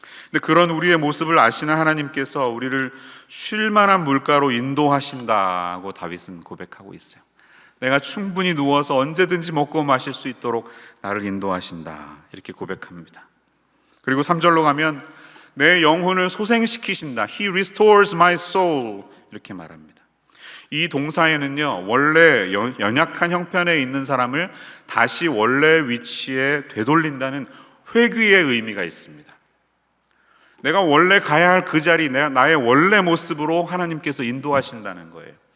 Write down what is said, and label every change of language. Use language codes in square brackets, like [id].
[ko] 근데 그런 우리의 모습을 아시는 하나님께서 우리를 쉴 만한 물가로 인도하신다고 다윗은 고백하고 있어요. 내가 충분히 누워서 언제든지 먹고 마실 수 있도록 나를 인도하신다 이렇게 고백합니다. 그리고 3절로 가면 내 영혼을 소생시키신다. [en] He restores my soul [ko] 이렇게 말합니다. 이 동사에는요 원래 연약한 형편에 있는 사람을 다시 원래 위치에 되돌린다는 회귀의 의미가 있습니다. 내가 원래 가야 할 그 자리, 나의 원래 모습으로 하나님께서 인도하신다는 거예요.